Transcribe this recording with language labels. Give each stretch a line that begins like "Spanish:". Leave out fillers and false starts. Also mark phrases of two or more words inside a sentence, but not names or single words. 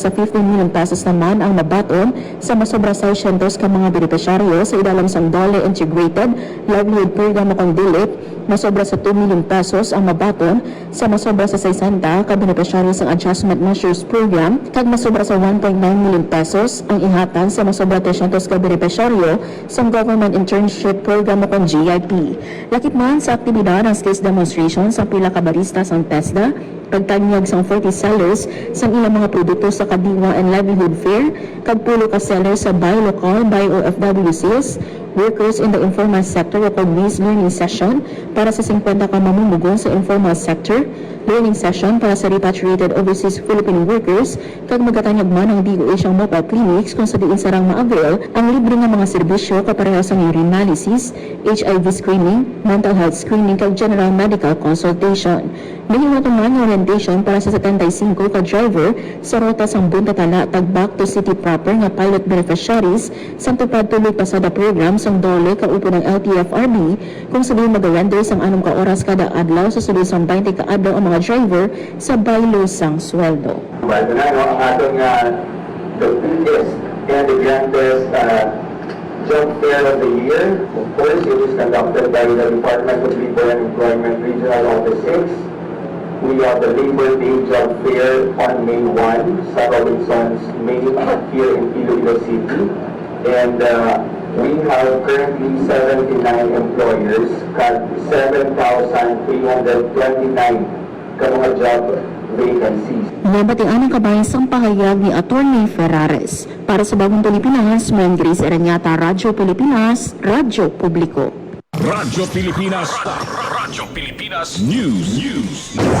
Hiligaynon: 15 million pesos naman ang mabaton sa masobra sa 600 ka mga benepisyaryo sa idalam sang DOLE Integrated Livelihood Program o DILIP, masobra sa 2 million pesos ang mabaton sa masobra sa 60 ka benepisyaryo sang Adjustment Measures Program, kag masobra sa 1.9 million pesos ang ihatag sa masobra 300 ka benepisyaryo sang Government Internship Program o GIP. Lakip man sa aktibidad ang
English: skills demonstration
Hiligaynon: sa pila ka barista sang TESDA, pagtanyag sang 40 sellers sang ilang mga produkto sa Kadiwa and Livelihood Fair, kag pulo ka sellers sa Buy Local, Buy OFW
English: sales, workers in the informal sector
Hiligaynon: o ways
English: learning session
Hiligaynon: para sa 50 ka mamumugon sa
English: informal sector, learning session
Hiligaynon: para sa
English: repatriated overseas Filipino workers,
Hiligaynon: kag magatanyag man ang DOH ang
English: mobile clinics
Hiligaynon: kung sa diin sarang ma-avail ang libre nga mga serbisyo kapareho sa
English: urinalysis, HIV screening, mental health screening
Hiligaynon: kag
English: general medical consultation.
Hiligaynon: Nahiwatong man ang orientation para sa 75 ka driver sa rota sang Bunta Tala tag
English: back to city proper
Hiligaynon: nga
English: pilot beneficiaries
Hiligaynon: sa tupad tuloy pasada program sang DOLE kaupo ng LTFRB kung sa diin mag-render sang anong ka oras kada adlaw sa sulod sang 20 ka adlaw ang mga driver sa baylo sang sweldo.
English: Right
Hiligaynon: na ang atong
English: the biggest and the grandest job fair of the year. Of course, it is conducted by the Department of Labor and Employment Regional Office 6. We have the Labor Day Job Fair on May 1 sa Robinson's Main here in Iloilo City. And we have currently 79 employers,
Hiligaynon: kat 7,329 ka mga
English: job vacancies.
Hiligaynon: Nabatian ang kabayan sang pahayag ni Atty. Ferrares. Para sa Bagong Pilipinas, Mayan Grace Eranyata, Radyo Pilipinas, Radyo Publiko. Radyo Pilipinas. Radyo Pilipinas News.